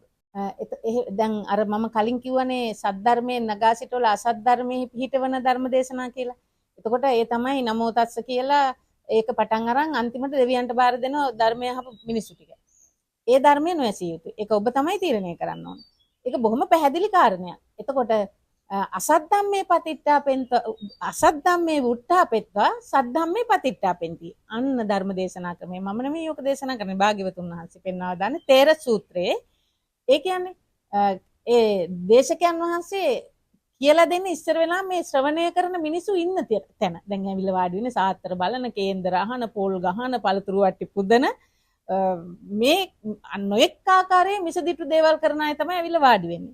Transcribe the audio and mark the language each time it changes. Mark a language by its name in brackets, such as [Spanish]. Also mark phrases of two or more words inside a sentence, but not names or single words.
[Sinhala] දැන් අර මම කලින් කිව්වනේ සද්ධර්මයේ නගා සිටවල අසත් ධර්මයේ පිහිටවන ධර්ම දේශනා කියලා. එතකොට ඒ තමයි [Pali] නමෝ තස්ස [Sinhala] කියලා ඒක පටන් අරන් අන්තිමට දෙවියන්ට බාර දෙන ධර්මය අහපු මිනිස්සු ටික. ඒ ධර්මය නොඇසිය යුතුයි. ඒක ඔබ තමයි තීරණය කරන්න ඕනේ. ඒක බොහොම පැහැදිලි කාරණයක්. [Pali] එතකොට අසත් ධම්මේ පතිට්ඨාපෙන්ත අසත් ධම්මේ වුට්ඨාපෙත්වා සත් ධම්මේ පතිට්ඨාපෙන්ති. [Sinhala] අන්න ධර්ම දේශනා ක්‍රමය මම නෙමෙයි යෝක දේශනා කරන්නේ භාග්‍යවතුන් වහන්සේ පෙන්වා දාන්නේ තේර සූත්‍රයේ. ඒ කියන්නේ ඒ දේශකයන් වහන්සේ කියලා දෙන්නේ ඉස්සර වෙලා මේ ශ්‍රවණය කරන මිනිස්සු ඉන්න තැන. දැන් ඇවිල්ලා වාඩි වෙන්නේ සාත්‍තර බලන, කේන්දර අහන, පොල් ගහන, පළතුරු වට්ටි පුදන මේ නොඑක් ආකාරයේ මිසදිටු දේවල් කරන අය තමයි ඇවිල්ලා වාඩි වෙන්නේ.